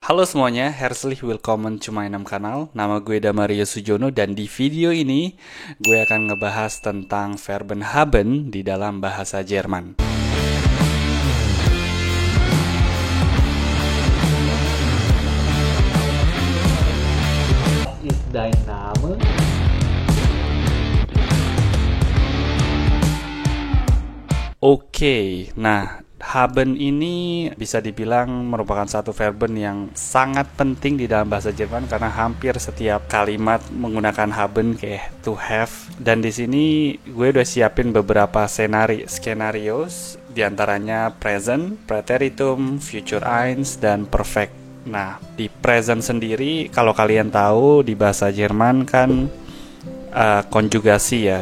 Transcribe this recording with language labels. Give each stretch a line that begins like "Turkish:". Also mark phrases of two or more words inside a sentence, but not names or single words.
Indonesian: Halo semuanya,
German: herzlich willkommen
English: to my kanal.
Indonesian: Nama gue Damario Sujono dan di video ini gue akan ngebahas tentang
German: verben haben
Indonesian: di dalam bahasa Jerman.
German: Was ist dein Name?
Indonesian: Oke, nah haben ini bisa dibilang merupakan satu verben yang sangat penting di dalam bahasa Jerman karena hampir setiap kalimat menggunakan haben kayak
English: to have.
Indonesian: Dan di sini gue udah siapin beberapa skenario diantaranya present, preteritum, future eins, dan perfect. Nah, di present sendiri kalau kalian tahu di bahasa Jerman kan konjugasi ya.